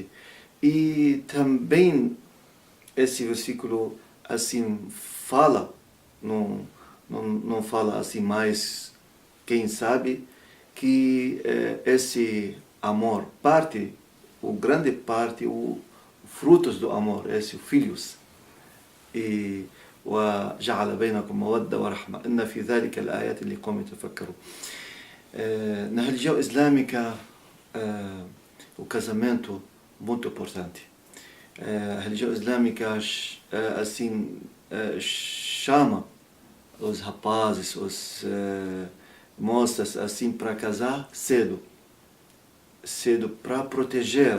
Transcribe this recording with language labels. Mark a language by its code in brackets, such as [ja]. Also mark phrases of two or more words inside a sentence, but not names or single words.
[pt] E também esse versículo assim fala, não fala assim, mas quem sabe que esse amor, grande parte, frutos do amor, esses filhos. [ar] E وجعل بينكم مودة ورحمة إن في ذلك الآيات لقوم يتفكرون. [pt] Na religião islâmica, o casamento é muito importante. A religião islâmica assim chama os rapazes, os moças assim para casar cedo para proteger.